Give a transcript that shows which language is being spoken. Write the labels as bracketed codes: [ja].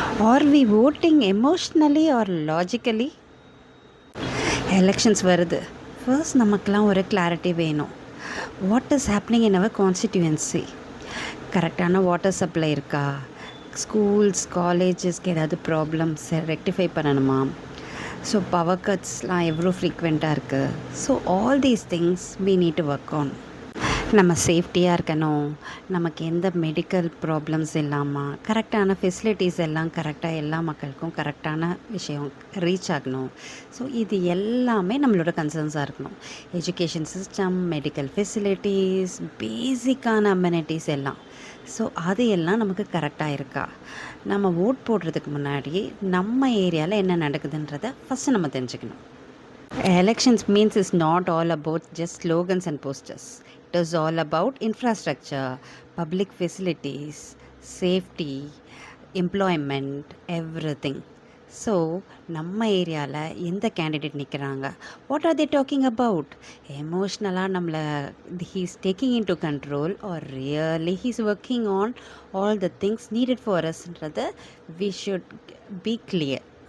[en] Are we voting emotionally or logically? [ta] Elections வருது. First நமக்கெலாம் ஒரு clarity வேணும். [en] What is happening in our constituency? [ta] கரெக்டான water supply இருக்கா? Schools காலேஜஸ்க்கு ஏதாவது ப்ராப்ளம்ஸ் ரெக்டிஃபை பண்ணணுமா? ஸோ பவர் கட்ஸ்லாம் எவ்வளோ ஃப்ரீக்வெண்ட்டாக இருக்குது? [en] So all these things we need to work on. [ta] நம்ம சேஃப்டியாக இருக்கணும், நமக்கு எந்த மெடிக்கல் ப்ராப்ளம்ஸ் இல்லாமல் கரெக்டான ஃபெசிலிட்டிஸ் எல்லாம் கரெக்டாக எல்லா மக்களுக்கும் கரெக்டான விஷயம் ரீச் ஆகணும். ஸோ இது எல்லாமே நம்மளோட கன்சர்ன்ஸாக இருக்கணும். எஜுகேஷன் சிஸ்டம், மெடிக்கல் ஃபெசிலிட்டிஸ், பேசிக்கான அம்யூனிட்டிஸ் எல்லாம். ஸோ அது எல்லாம் நமக்கு கரெக்டாக இருக்கா? நம்ம ஓட் போடுறதுக்கு முன்னாடி நம்ம ஏரியாவில் என்ன நடக்குதுன்றதை ஃபஸ்ட்டு நம்ம தெரிஞ்சுக்கணும். [en] Elections means is not all about just slogans and posters. It is all about infrastructure, public facilities, safety, employment, everything. [ta] So நம்ம ஏரியாவில் எந்த கேண்டிடேட் நிற்கிறாங்க, [en] What are they talking about? எமோஷ்னலாக நம்மளை he's taking in to control or really he's working on all the things needed for அஸ்ன்றதை we should be clear.